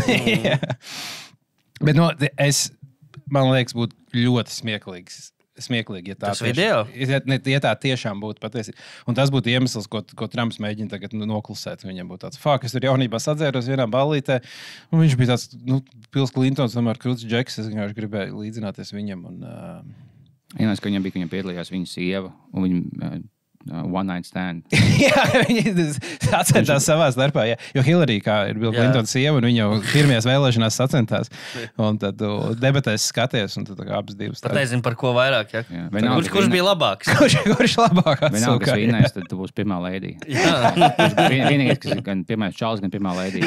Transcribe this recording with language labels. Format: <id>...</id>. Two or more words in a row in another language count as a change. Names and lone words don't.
<lv>Bet man liekas, būtu ļoti smieklīgi, ja tā tā tiešām būtu patiesība. Un tas būtu iemesls, ko Trumps mēģina tagad noklusēt. Viņam būtu tāds, es tur jaunībā sadzēros vienā ballītē, un viņš bija tāds, Bills Clintons, tomēr krūts džeks, es vienkārši gribēju līdzināties viņam. Vienais, ka viņam piedalījās viņa sieva, un viņa</lv> <en>one night stand.</en> <lv>Jā, viņi sacentās savā starpā. Jā. Jo Hillary, kā ir Bill Clinton sieva, un viņa jau pirmajās vēlēšanās sacentās. Un tad debatēs skaties, un tad abas divas. Pat nezinu, par ko vairāk. Ja? Kurš bija labāks? Kurš labāks? Vienalga, kas vinnēs, tad tu būsi pirmā lēdī. Vienīgais, kas gan pirmais čāls, gan pirmā lēdī.</lv>